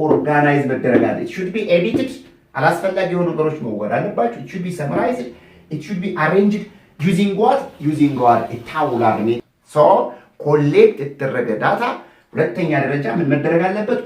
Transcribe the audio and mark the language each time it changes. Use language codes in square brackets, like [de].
[am] ኦርጋናይዝ መደረግ አለበት። [en] it should be edited. [am] አላስፈላጊ የሆኑ ነገሮች መወገድ አለባቸው። [en] it should be summarized. it should be arranged using what? a tabular method. [am] so ኮሌክት የተደረገ ዳታ ሁለተኛ ደረጃ ምን መደረግ አለበት?